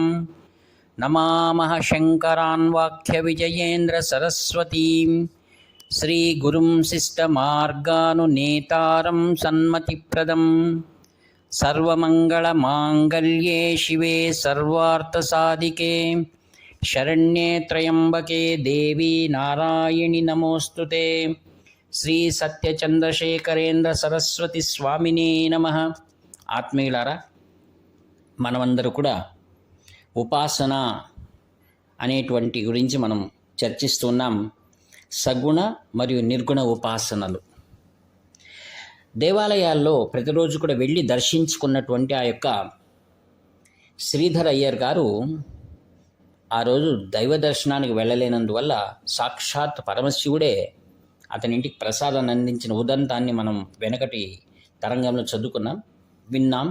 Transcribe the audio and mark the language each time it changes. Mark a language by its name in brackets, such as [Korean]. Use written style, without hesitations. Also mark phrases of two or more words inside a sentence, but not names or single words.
[Sanskrit] नमामः शङ्करान् वाक्यविजयेन्द्रसरस्वतीं श्रीगुरुं शिष्टमार्गानुनेतारं सन्मतिप्रदं। सर्वमङ्गलमाङ्गल्ये शिवे सर्वार्थसाधिके शरण्ये त्र्यम्बके देवी नारायणि नमोऽस्तुते। श्रीसत्यचन्द्रशेखरेन्द्र సరస్వతి స్వామినే నమః. [Telugu] ఆత్మీయులారా, మనమందరూ కూడా ఉపాసన అనేటువంటి గురించి మనం చర్చిస్తున్నాం. సగుణ మరియు నిర్గుణ ఉపాసనలు. దేవాలయాల్లో ప్రతిరోజు కూడా వెళ్ళి దర్శించుకున్నటువంటి ఆ యొక్క శ్రీధర్ అయ్యర్ గారు ఆ రోజు దైవ దర్శనానికి వెళ్ళలేనందువల్ల సాక్షాత్ పరమశివుడే అతని ఇంటికి ప్రసాదాన్ని అందించిన ఉదంతాన్ని మనం వెనకటి తరంగంలో చదువుకున్నాం, విన్నాం.